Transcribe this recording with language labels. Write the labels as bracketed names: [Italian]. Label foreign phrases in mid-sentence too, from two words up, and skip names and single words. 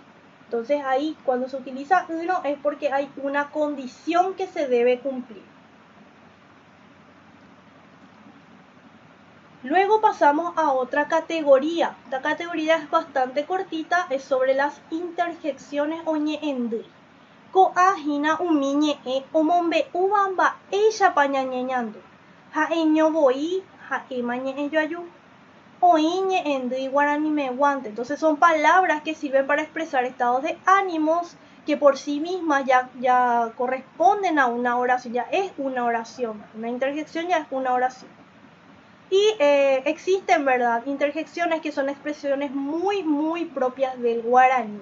[Spanish] Entonces ahí cuando se utiliza uno es porque hay una condición que se debe cumplir. Luego pasamos a otra categoría. Esta categoría es bastante cortita, es sobre las interjecciones o ñe'endui. [Guarani] Ko'ahína umi ñe'ẽ omombe'úva mba'éichapa ñañeñandu. Ha'eñovoi ha'éma ñe'ẽjoaju. Oĩ ñe'ẽndui guaranimeguante. [Spanish] Entonces son palabras que sirven para expresar estados de ánimos que por sí mismas ya corresponden a una oración, ya es una oración. Una interjección ya es una oración. Y existen, ¿verdad?, interjecciones que son expresiones muy propias del guaraní.